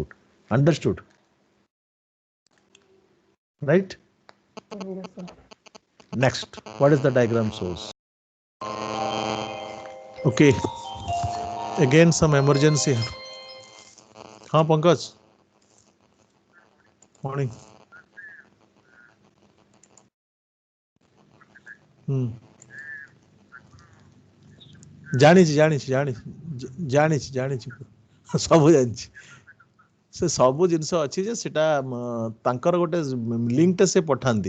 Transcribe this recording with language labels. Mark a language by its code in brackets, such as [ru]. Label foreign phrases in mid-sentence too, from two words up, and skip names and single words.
[en] Understood? Right? Yes, sir. Next, what is the diagram shows? Okay, again some emergency. [hi] हाँ पंकज, morning. [or] ଜାଣିଛି ସବୁ ଜାଣିଛି। ସେ ସବୁ ଜିନିଷ ଅଛି ଯେ ସେଟା ତାଙ୍କର ଗୋଟେ ଲିଙ୍କଟେ ସେ ପଠାନ୍ତି।